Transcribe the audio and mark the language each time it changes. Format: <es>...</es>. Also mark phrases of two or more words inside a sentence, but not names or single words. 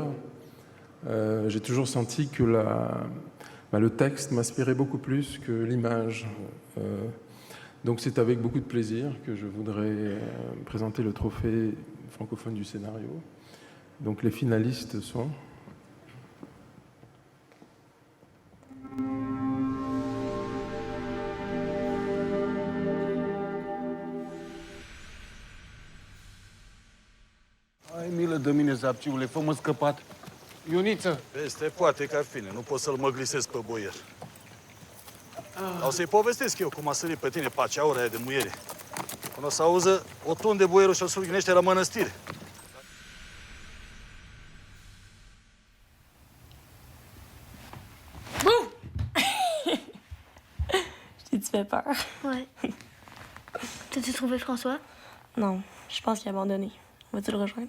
<fr>J'ai toujours senti que le texte m'inspirait beaucoup plus que l'image. Donc c'est avec beaucoup de plaisir que je voudrais présenter le trophée francophone du scénario. Donc les finalistes sont...</fr> <ro>Ai milă de mine, Zapciule, fă-mă scăpat. Ioniță! Peste poate că ar fi, nu pot să-l măglisesc pe boier. O să-i povestesc eu cum a sărit pe tine paceaura aia de muiere. Când o să auză, o tunde boierul și-l surghinește la mănăstire.</ro> <fr>Tu te fais peur? Ouais. T'as-tu trouvé François? Non, je pense qu'il a abandonné. Vas-tu le rejoindre?</fr>